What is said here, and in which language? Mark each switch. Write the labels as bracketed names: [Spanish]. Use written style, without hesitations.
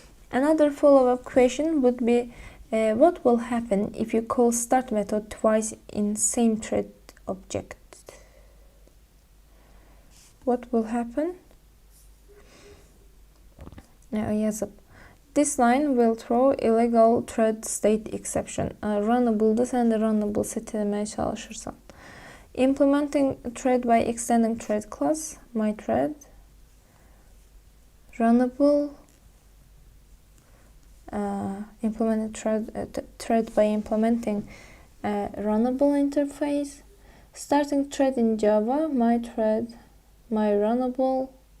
[English] Another follow-up question would be, what will happen if you call start method twice in same thread object? What will happen? [Azerbaijani] Yazıb. [English] This line will throw illegal thread state exception. [Azerbaijani] Runnable'da sən də runnable set etməyə çalışırsan. [English] Implementing thread by extending thread class, my thread. Runnable. Implementing thread by implementing runnable interface. Starting thread in Java, my thread, my runnable.